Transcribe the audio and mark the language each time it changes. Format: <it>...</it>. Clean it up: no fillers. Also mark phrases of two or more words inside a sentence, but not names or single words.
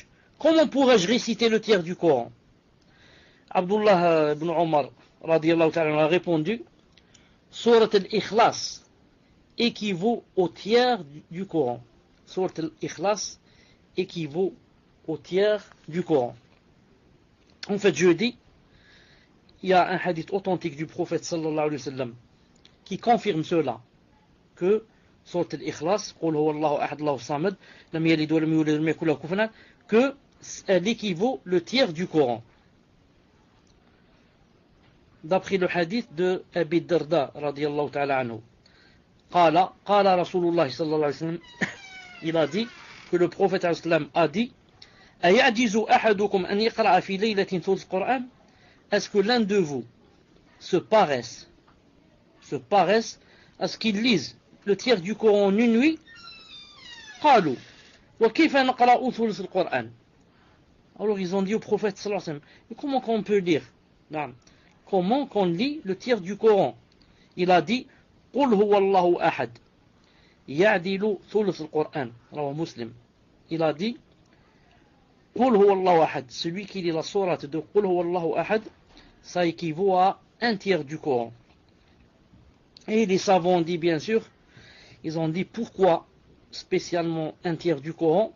<fr>Comment pourrais-je réciter le tiers du Coran? Abdullah ibn Omar</fr> <ar>رضي الله تعالى</ar> <fr>a répondu, Surat al-Ikhlas équivaut au tiers du Coran. Surat al-Ikhlas équivaut au tiers du Coran. En fait, je dis, il y a un hadith authentique du prophète</fr> <ar>صلى الله عليه وسلم</ar> <fr>qui confirme cela, que Surat al-Ikhlas,</fr> <ar>قل هو الله أحد الله الصمد لم يلد ولم يولد ولم يكن له كفوا أحد,</ar> <fr>que elle équivaut le tiers du Coran. D'après le hadith de</fr> <ar>Abi Darda رضي الله تعالى عنه قال رسول الله صلى الله عليه وسلم,</ar> <fr>il a dit que le prophète sallam a dit,</fr> <ar>أيعجز أحدكم أن يقرأ في ليلة ثلث القرآن?</ar> <fr>Est-ce que l'un de vous se paresse à ce qu'il lise le tiers du Coran en une nuit?</fr> <ar>قالوا وكيف نقرأ ثلث القرآن?</ar> <fr>Alors ils ont dit au prophète</fr> <ar>صلى الله عليه وسلم,</ar> <fr>et comment qu'on peut lire? Comment qu'on lit le tiers du Coran? Il a dit,</fr> <ar>قل هو الله أحد يعدل ثلث القرآن رواه مسلم.</ar> <fr>Il a dit,</fr> <ar>قل هو الله أحد,</ar> <fr>celui qui lit la sourate de</fr> <ar>قل هو الله أحد,</ar> <fr>ça équivaut à un tiers du Coran. Et les savants ont dit, bien sûr, ils ont dit pourquoi spécialement un tiers du Coran.</fr>